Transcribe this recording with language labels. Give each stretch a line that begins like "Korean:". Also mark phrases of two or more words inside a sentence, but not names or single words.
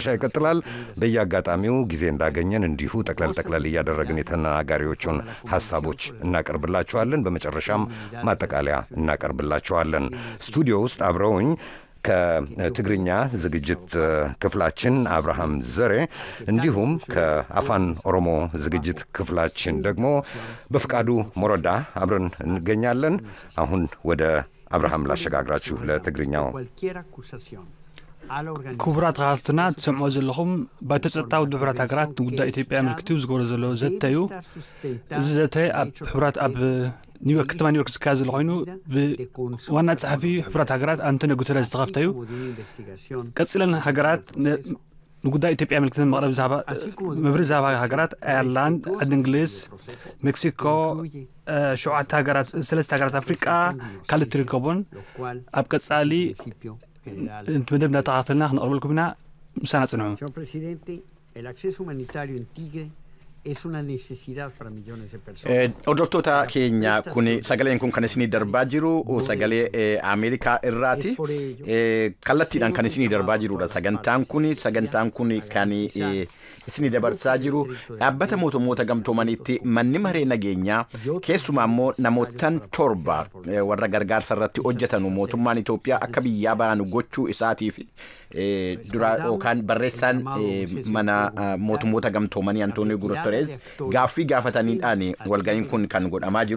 Amharic: ይቀጥላል። በየአጋጣሚው ጊዜ እንዳገኘን እንዲሁ ጠቅለል እያደረግን የተናጋሪዎቹን ሐሳቦች እናቀርብላችኋለን። በመጨረሻም ማጠቃለያ እናቀርብላችኋለን። ስቱዲዮ ውስጥ አብረውኝ ከትግርኛ ዝግጅት ክፍላችን አብርሃም ዘሬ እንዲሁም ከአፋን ኦሮሞ ዝግጅት ክፍላችን ደግሞ በፍቃዱ ሞረዳ አብረን እንገኛለን። አሁን ወደ አብርሃም ላሸጋግራችሁ ለትግርኛው።
Tigrinya: ክቡራት ተኻልትና ትሰምዑ ዘለኹም ባይቶ ፀጥታ ውድብ ሕብራት ሃገራት ንጉዳይ ኢትዮጵያ ምልክቱ ዝገብሮ ዘሎ ዘተ እዩ እዚ ዘተ ኣብ ሕብራት ኣብ ኒውዮርክ ከተማ ኒውዮርክ ዝካየድ ዘሎ ኮይኑ ብዋና ጸሓፊ ሕብራት ሃገራት አንቶኒዮ ጉተሬስ ዝተኸፍተ እዩ ቀፂለን ሃገራት ንጉዳይ ኢትዮጵያ ምልክትን መቕረብ መብሪ ዛባ ሃገራት ኣየርላንድ ዓዲ እንግሊዝ ሜክሲኮ ሸውዓተ ሃገራት ሰለስተ ሃገራት አፍሪቃ ካልኦት ይርከቡን ኣብ ቀጻሊ መደብና ተኸታተልና ክንቐርበልኩም ኢና ምሳና ጽንዑ
Oromo: Hordoftoota keenya kun sagaleen kun kan isinii darbaa jiru sagalee Ameerikaa irraati. Kallattiidhaan kan isinii darbaa jirudha. Sagantaan kun kan isinii dabarsaa jiru dhaabbata mootummoota gamtoomaniitti manni maree nageenyaa keessumaa immoo namootaan 7 warra gargaarsa irratti hojjetanu mootummaan Itoophiyaa akka biyyaa ba'an gochuu isaatiif dura yookaan barreessaan mana mootummoota gamtoomanii Antooniyoo Guterres gaaffii gaafataniidhaan walga'iin kun kan godhamaa jiru.